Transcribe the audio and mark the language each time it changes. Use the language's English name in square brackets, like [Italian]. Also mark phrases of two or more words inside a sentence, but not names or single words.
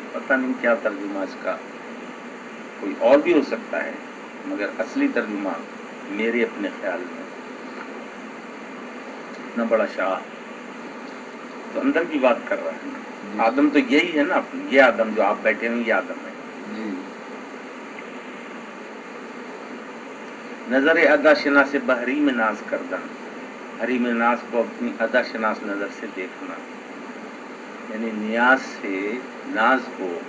[Urdu] پتہ نہیں کیا ترجمہ اس کا، کوئی اور بھی ہو سکتا ہے، مگر اصلی ترجمہ میرے اپنے خیال میں اتنا بڑا شاہ تو اندر کی بات کر رہا ہے. آدم تو یہی ہے نا، یہ آدم جو آپ بیٹھے ہیں یہ آدم ہے. جی. [Persian] نظر ادا شناس بحری میں ناز کردن، [Urdu] حریم ناز کو اپنی ادا شناس نظر سے دیکھنا، یعنی نیاز سے ناز کو